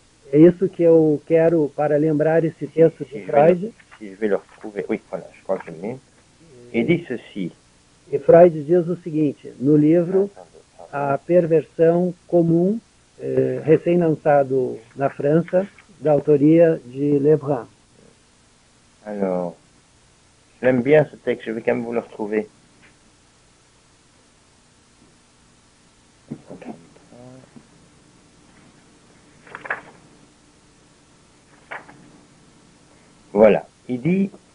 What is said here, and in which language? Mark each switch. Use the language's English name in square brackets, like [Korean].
[Portuguese] É isso que eu quero para lembrar esse texto de Freud. [French] Si je vais le retrouver, oui, voilà, je crois que je l'ai. Il dit ceci. [Portuguese] E Freud diz o seguinte, no livro A Perversão Comum, recém-lançado na França, da autoria de Lebrun. [French] Alors, j'aime bien ce texte, je vais quand même vous le retrouver. Voilà, il dit...